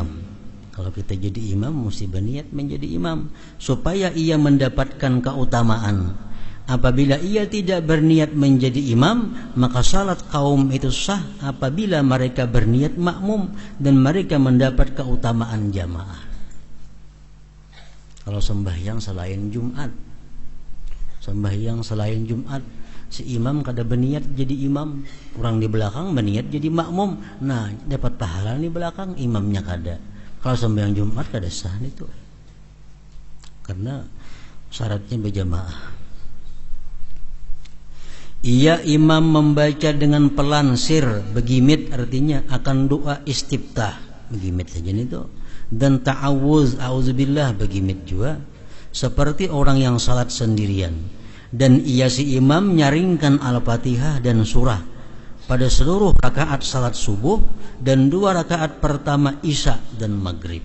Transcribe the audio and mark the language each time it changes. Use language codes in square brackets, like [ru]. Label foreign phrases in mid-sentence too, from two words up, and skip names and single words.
[id] Kalau kita jadi imam mesti berniat menjadi imam supaya ia mendapatkan keutamaan. Apabila ia tidak berniat menjadi imam, maka salat kaum itu sah apabila mereka berniat makmum dan mereka mendapat keutamaan jamaah. [bjn] Kalau sembahyang selain Jumat, si imam kada berniat jadi imam, orang di belakang berniat jadi makmum, nah dapat pahala di belakang, imamnya kada. Kalau sembahyang Jumat kada sah itu, karena syaratnya berjamaah. Ia imam membaca dengan pelansir, begimit artinya akan doa istiftah, begimit saja itu, dan ta'awuz, auzubillah, begimit juga, seperti orang yang salat sendirian. [id] Dan ia si imam nyaringkan Al-Fatihah dan surah pada seluruh rakaat salat subuh dan 2 rakaat pertama Isya dan Maghrib.